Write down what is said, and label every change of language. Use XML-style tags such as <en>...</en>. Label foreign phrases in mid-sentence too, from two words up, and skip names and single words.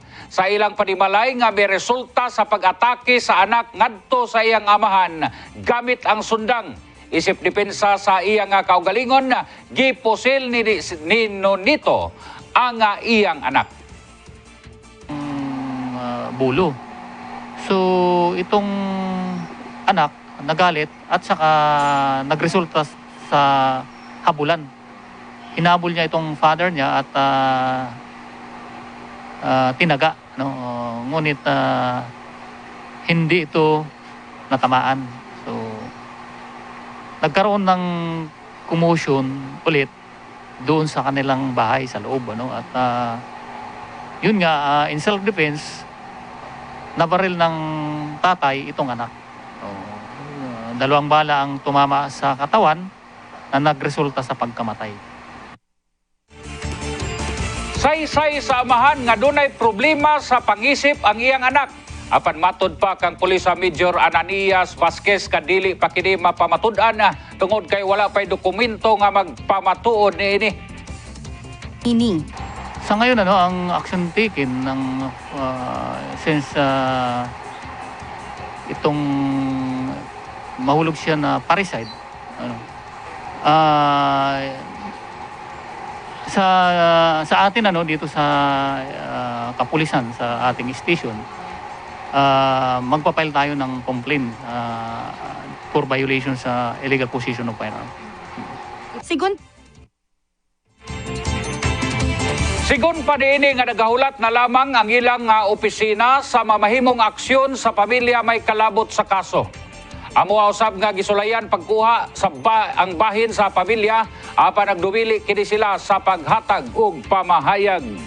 <ceb>Sa ilang panimalay nga may resulta sa pag-atake sa anak ngadto sa iyang amahan gamit ang sundang. Isip depensa sa iyang kaugalingon, gipusil ni Nonito ang iyang anak. Bulo.</ceb> <tl>So itong anak nagalit at saka nagresulta sa habulan. Hinabol niya itong father niya at tinaga, no? Ngunit hindi ito natamaan. So nagkaroon ng commotion ulit doon sa kanilang bahay sa loob, ano? At yun nga,</tl> <en>in self-defense,</en> <tl>nabaril ng tatay itong anak. So, dalawang bala ang tumama sa katawan na nagresulta sa pagkamatay.</tl> <ceb>Say-say sa amahan nga dunay problema sa pangisip ang iyang anak. Apan matud pa kang Pulisa Major Ananias Vasquez kadili pa kini mapamatud-an tungod kay wala pay dokumento nga magpamatuod niini.</ceb> <tl>Sa ngayon ang</tl> <en>action taken</en> <tl>ng since itong mahulog siya na parricide, sa atin dito sa kapulisan sa ating station, magpapile tayo ng</tl> <en>complaint for violation</en> <tl>sa</tl> <en>illegal possession of firearm.</en> <ceb>Sigon pa niini nga nagahulat na lamang ang ilang opisina sa mamahimong aksyon sa pamilya may kalabot sa kaso. Amo usab nga gisulayan pagkuha sa ang bahin sa pamilya apan nagduwili kini sila sa paghatag og pamahayag.</ceb>